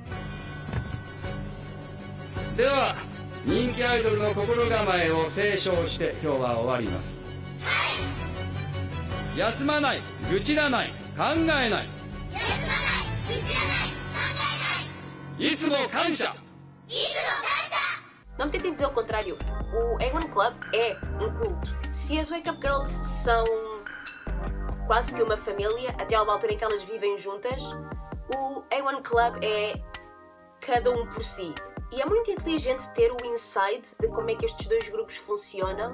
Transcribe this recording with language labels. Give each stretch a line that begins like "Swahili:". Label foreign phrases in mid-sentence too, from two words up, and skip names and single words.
Japanese: では、人気アイドルの心構えを提唱して今日は終わります。休まない、愚痴らない、考えない。休まない、愚痴らない、考えない。いつも感謝。
Portuguese: Não me tentem dizer o contrário. O A1 Club é um culto. Se as Wake Up Girls são quase que uma família, até a uma altura em que elas vivem juntas, o A1 Club é cada um por si. E é muito inteligente ter o insight de como é que estes dois grupos funcionam.